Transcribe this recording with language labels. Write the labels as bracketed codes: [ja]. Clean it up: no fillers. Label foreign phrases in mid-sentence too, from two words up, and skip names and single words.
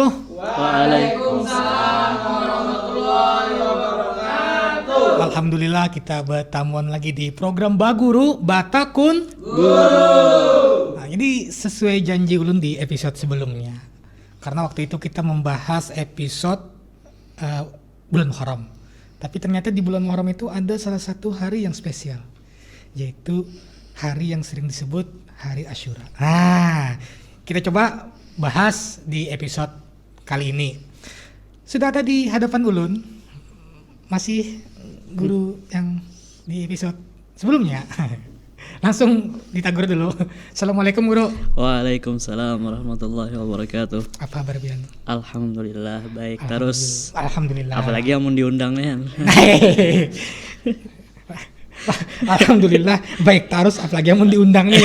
[ar] Waalaikumsalam warahmatullahi wabarakatuh. [id] Alhamdulillah kita bertamuan lagi di program Baguru Batakun Guru. Nah, ini sesuai janji ulun di episode sebelumnya. Karena waktu itu kita membahas episode bulan Muharram. Tapi ternyata di bulan Muharram itu ada salah satu hari yang spesial, yaitu hari yang sering disebut hari Asyura. Nah, kita coba bahas di episode kali ini. Sudah ada di hadapan ulun masih guru yang di episode sebelumnya. Langsung ditagur dulu. Assalamualaikum guru. [ar] Waalaikumsalam warahmatullahi wabarakatuh. [id] Apa kabar Bian? Alhamdulillah baik terus. Alhamdulillah. Apalagi yang mau diundangnya. Alhamdulillah baik terus, apalagi yang mau diundang nih.